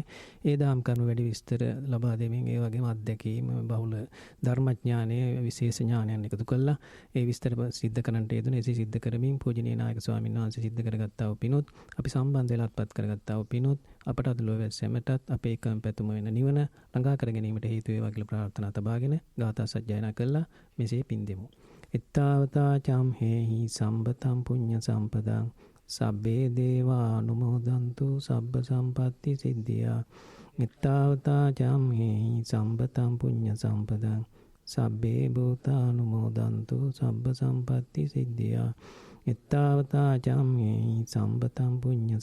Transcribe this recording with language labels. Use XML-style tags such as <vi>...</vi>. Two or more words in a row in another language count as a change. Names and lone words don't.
<si>ඒ දහම් කරුණු වැඩි විස්තර ලබා දෙමින් ඒ වගේම අත්දැකීම් බහුල ධර්මඥානයේ විශේෂ ඥානයන් එකතු කළා. ඒ විස්තර සිද්ධ කරන්නට යෙදුනේ. එසේ සිද්ධ කරමින් පූජනීය නායක ස්වාමීන් වහන්සේ සිද්ධ කරගත්තා වූ පිණුත් අපි සම්බන්ධ වෙලාත්පත් කරගත්තා වූ පිණුත් අපට අද ලෝක සැමටත් අපේ එකම පැතුම වෙන නිවන ළඟා කර ගැනීමට හේතු වේවා කියලා ප්‍රාර්ථනා තබාගෙන ගාථා සජ්ජායනා කළා. මෙසේ පින් දෙමු.</si> <pi>ittavata cham hehi sambatam punya sampadang sabbe deva anumodantu sabba sampatti siddhiya ittavata cham hehi sambatam punya sampadang sabbe bhuta anumodantu sabba sampatti siddhiya ittavata cham hehi sambatam punya</pi>